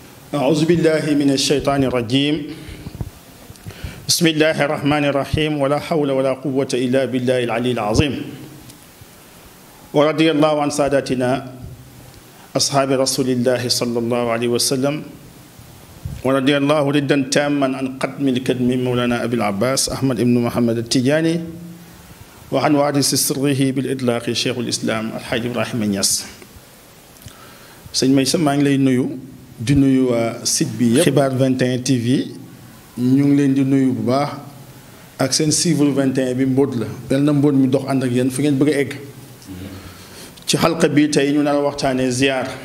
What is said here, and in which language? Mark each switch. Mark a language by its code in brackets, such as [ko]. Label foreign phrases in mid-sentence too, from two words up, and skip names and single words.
[ar] أعوذ بالله من الشيطان الرجيم بسم الله الرحمن الرحيم ولا حول ولا قوة إلا بالله العلي العظيم ورضي الله عن ساداتنا أصحاب رسول الله صلى الله عليه وسلم ورضي الله ردا تاما عن قدم الكدم مولانا أبي العباس أحمد بن محمد التجاني وعن وارث سره بالإطلاق شيخ الإسلام الحاج إبراهيم نياس [wo] sëñ Maysa maa ngi lay nuyu di nuyu waa site bi yëpp xibaar 21 TV ñu ngi leen di nuyu bu baax ak seen suivre 21 bi mbóot la yal na mbóot mi dox ànd ak yéen fu ngeen bëgg a egg ci xalqa bi tey ñu nar a waxtaanee ziyaar